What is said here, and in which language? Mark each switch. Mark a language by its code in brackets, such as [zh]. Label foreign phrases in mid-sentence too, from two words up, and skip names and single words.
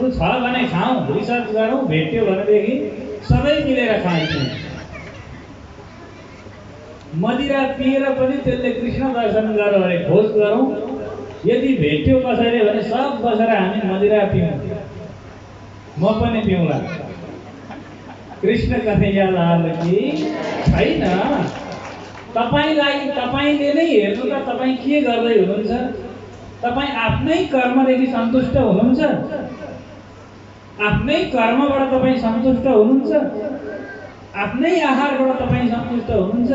[ne] ऊ छ भने खाउँ, रिसर्च गरौँ, भेट्यो भनेदेखि सबै मिलेर खान्छौँ। मदिरा पिएर पनि त्यसले कृष्ण दर्शन गर्यो अरे खोज गरौँ। यदि भेट्यो कसैले भने सब बसेर हामी मदिरा पिउँ, म पनि पिउँला। [hi] कृष्ण कन्हैया लाल की। [ne] छैन। तपाईलाई तपाईले नै हेर्नु त तपाई के गर्दै हुनुहुन्छ? तपाई आफ्नै कर्मदेखि सन्तुष्ट हुनुहुन्छ? आफ्नै कर्मबाट तपाई सन्तुष्ट हुनुहुन्छ? आफ्नै आहारबाट तपाई सन्तुष्ट हुनुहुन्छ?